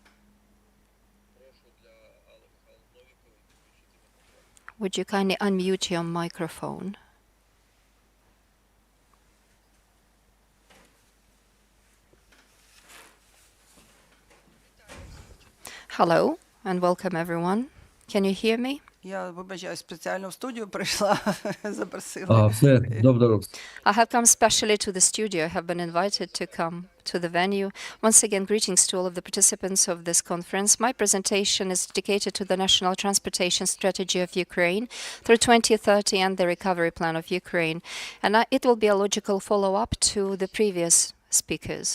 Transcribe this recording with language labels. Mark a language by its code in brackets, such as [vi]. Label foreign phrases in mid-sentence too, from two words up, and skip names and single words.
[en] Would you kindly unmute your microphone? Hello and welcome everyone. Can you hear me? [uk] Я вибачаю, спеціально в студію прийшла, запросили. все добре. [en] I have come specially to the studio. I have been invited to come to the venue. Once again, greetings to all of the participants of this conference. My presentation is dedicated to the National Transportation Strategy of Ukraine through 2030 and the Recovery Plan of Ukraine. And it will be a logical follow-up to the previous speakers.